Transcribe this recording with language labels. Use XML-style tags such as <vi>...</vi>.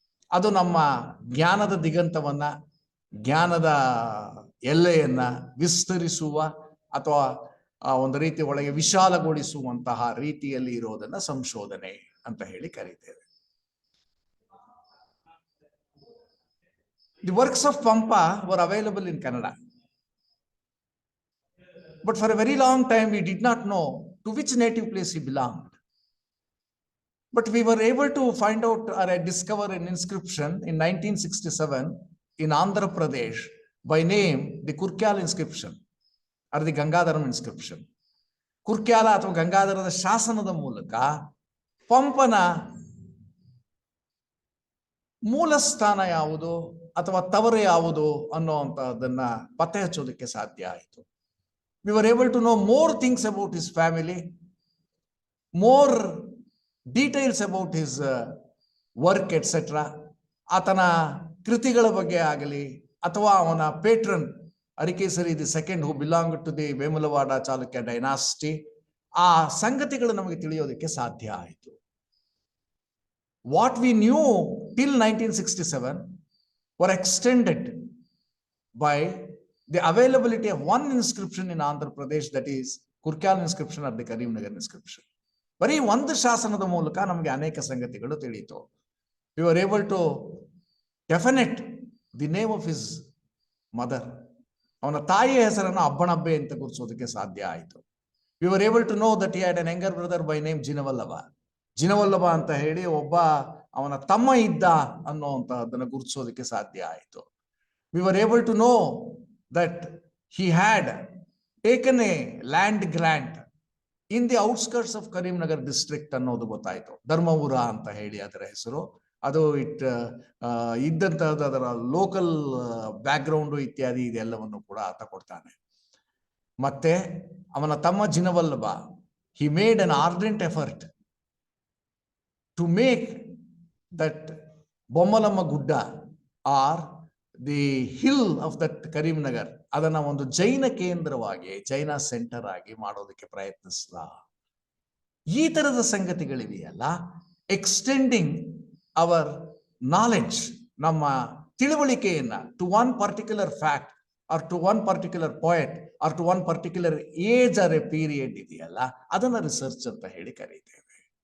<kn>ಅದು ನಮ್ಮ ಜ್ಞಾನದ ದಿಗಂತವನ್ನ, ಜ್ಞಾನದ ಎಲ್ಲೆಯನ್ನ ವಿಸ್ತರಿಸುವ ಅಥವಾ ಒಂದು ರೀತಿ ಒಳಗೆ ವಿಶಾಲಗೊಳಿಸುವಂತಹ ರೀತಿಯಲ್ಲಿ ಇರೋದನ್ನ ಸಂಶೋಧನೆ ಅಂತ ಹೇಳಿ ಕರೀತೇವೆ.</kn> <en>The works of Pampa were available in Kannada. But for a very long time, we did not know to which native place he belonged. But we were able to find out or discover an inscription in 1967 in Andhra Pradesh by name the Kurkyal inscription or the Gangadharam inscription.</en> <kn>ಕುರ್ಕ್ಯಾಲ ಅಥವಾ ಗಂಗಾಧರದ ಶಾಸನದ ಮೂಲಕ ಪಂಪನ ಮೂಲ ಸ್ಥಾನ ಯಾವುದು ಅಥವಾ ತವರು ಯಾವುದು ಅನ್ನುವಂಥದ್ದನ್ನ ಪತ್ತೆ ಹಚ್ಚೋದಕ್ಕೆ ಸಾಧ್ಯ ಆಯಿತು.</kn> <en>We were able to know more things about his family, more details about his work etcetera.</en> <kn>ಆತನ ಕೃತಿಗಳ ಬಗ್ಗೆ ಆಗಲಿ ಅಥವಾ ಅವನ ಪೇಟ್ರನ್ Arikesari</kn> <en>the second who belong to the Vemulawada Chalukya dynasty,</en> <kn>ಆ ಸಂಗತಿಗಳು ನಮಗೆ ತಿಳಿಯೋದಕ್ಕೆ ಸಾಧ್ಯ ಆಯಿತು.</kn> <en>What we knew till 1967 were extended by the availability of one inscription in Andhra Pradesh, that is Kurkyal inscription or the Karimnagar inscription.</en> <kn>ಬರೀ ಒಂದು ಶಾಸನದ ಮೂಲಕ ನಮಗೆ ಅನೇಕ ಸಂಗತಿಗಳು ತಿಳಿಯಿತು.</kn> <en>We were able to definite the name of his mother.</en> <kn>ಅವನ ತಾಯಿಯ ಹೆಸರನ್ನು ಅಬ್ಬಣಬ್ಬೆ ಅಂತ ಗುರುತಿಸೋದಕ್ಕೆ ಸಾಧ್ಯ ಆಯಿತು.</kn> <en>We were able to know that he had an younger brother by name Jinavallava.</en> <kn>Jinavallabha ಅಂತ ಹೇಳಿ ಒಬ್ಬ ಅವನ ತಮ್ಮ ಇದ್ದ ಅನ್ನುವಂತಹದ್ದನ್ನು ಗುರುತಿಸೋದಕ್ಕೆ ಸಾಧ್ಯ ಆಯಿತು.</kn> <en>We were able to know that he had taken a land grant in the outskirts of Karimnagar district</en> <kn>ಅನ್ನೋದು ಗೊತ್ತಾಯಿತು. ಧರ್ಮಪುರ ಅಂತ ಹೇಳಿ ಅದರ ಹೆಸರು. ಅದು ಇದ್ದಂತಹದ್ದು ಅದರ ಲೋಕಲ್ ಬ್ಯಾಕ್ಗ್ರೌಂಡು ಇತ್ಯಾದಿ ಇದೆಲ್ಲವನ್ನು ಕೂಡ ಆತ ಕೊಡ್ತಾನೆ. ಮತ್ತೆ ಅವನ ತಮ್ಮ Jinavallabha,</kn> <en>he made an ardent effort to make that Bommalama Gudda or the hill of that Karimnagar</en> <kn>ಅದನ್ನ ಒಂದು ಜೈನ ಕೇಂದ್ರವಾಗಿ, ಜೈನ ಸೆಂಟರ್ ಆಗಿ ಮಾಡೋದಕ್ಕೆ ಪ್ರಯತ್ನಿಸಿದ. ಈ ತರದ ಸಂಗತಿಗಳಿವೆಯಲ್ಲ,</kn> <en>extending our knowledge,</en> <kn>ನಮ್ಮ ತಿಳುವಳಿಕೆಯನ್ನ</kn> <en>to one particular fact or to one particular point or to one particular age or a period</en> <kn>ಇದೆಯಲ್ಲ, ಅದನ್ನ ರಿಸರ್ಚ್ ಅಂತ ಹೇಳಿ ಕರೀತೇವೆ.</kn>